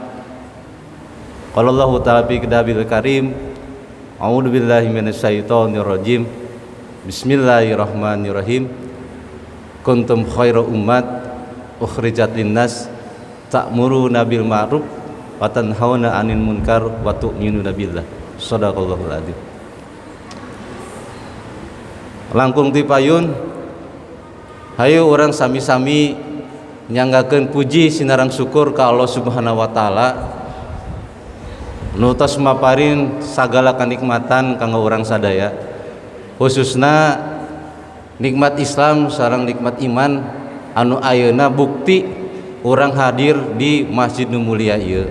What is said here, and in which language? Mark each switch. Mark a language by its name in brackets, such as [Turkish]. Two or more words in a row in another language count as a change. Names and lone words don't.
[Arabic] قال الله تعالى في كتاب الكريم أعوذ بالله من الشيطان الرجيم. بسم الله الرحمن الرحيم. كنتم خير أمة أخرجت للناس تأمرون بالمعروف وتنهون عن المنكر وتؤمنون بالله. صدق الله العظيم. [Sundanese] Langkung ti payun, hayu urang sami-sami nyanggakeun puji sinarang syukur ka Allah [Arabic] سبحانه وتعالى [Sundanese] nu tos maparin sagala kanikmatan kanggo urang sadaya, khususna nikmat Islam sareng nikmat iman anu ayeuna bukti urang hadir di masjid nu mulia ieu.